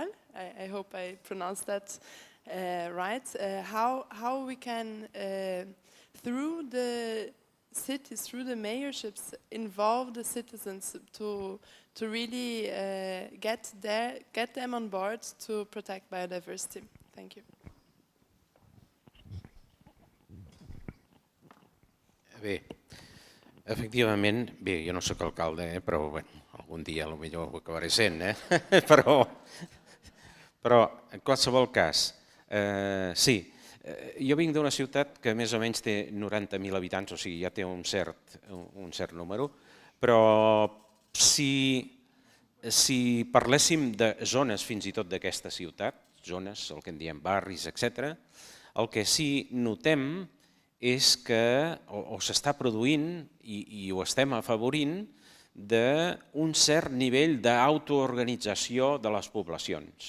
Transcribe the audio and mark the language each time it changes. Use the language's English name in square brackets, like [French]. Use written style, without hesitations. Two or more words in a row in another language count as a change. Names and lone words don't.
[English] I hope I pronounced that right. How we can, through the cities, through the mayorships, involve the citizens to really get them on board to protect biodiversity. Thank you. [Catalan] Bé, efectivament, bé, jo no sóc alcalde, però bueno, algun dia potser ho acabaré sent, però en qualsevol cas, sí, jo vinc d'una ciutat que més o menys té 90.000 habitants, o sigui, ja té un cert número, però si parléssim de zones fins i tot d'aquesta ciutat, zones, el que en diem barris, etc., el que sí notem és que s'està produint, i ho estem afavorint, d'un cert nivell d'autoorganització de les poblacions.